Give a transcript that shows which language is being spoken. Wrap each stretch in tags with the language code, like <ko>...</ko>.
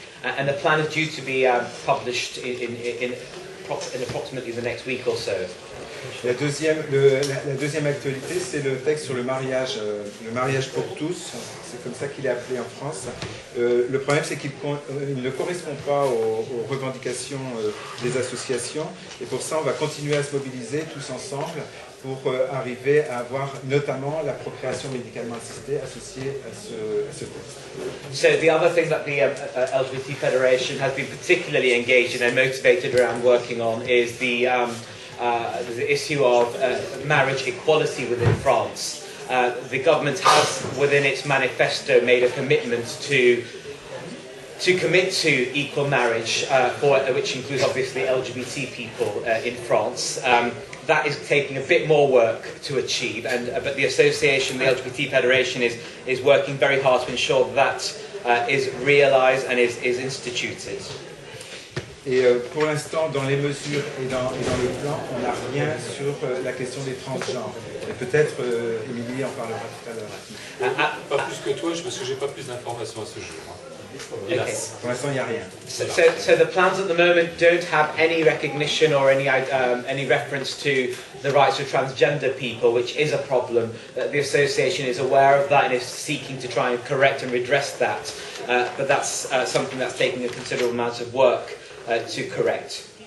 <en>And the plan is due to be published in approximately the next week or so.</en> <fr>La deuxième actualité, c'est le texte sur le mariage pour tous. C'est comme ça qu'il est appelé en France. Le problème, c'est qu'il ne correspond pas aux revendications des associations. Et pour ça, on va continuer à se mobiliser tous ensemble pour arriver à avoir notamment la procréation médicalement assistée associée à ce texte.</fr> <en>So the other thing that the LGBT Federation has been particularly engaged in and motivated around working on is the issue of marriage equality within France. The government has, within its manifesto, made a commitment to to commit to equal marriage, which includes obviously LGBT people in France. That is taking a bit more work to achieve, but the association, the LGBT Federation, is working very hard to ensure that is realised and is instituted.</en> <fr>Et pour l'instant, dans les mesures et dans le plan, on n'a rien sur la question des transgenres. Et peut-être Émilie en parlera tout à l'heure. Pas plus que toi, parce que j'ai pas plus d'informations à ce jour.</fr> <en>Okay.</en> <fr>Pour l'instant, il n'y a rien.</fr> <en>So the plans at the moment don't have any recognition or any reference to the rights of transgender people, which is a problem. The association is aware of that and is seeking to try and correct and redress that. But that's something that's taking a considerable amount of work to correct.</en>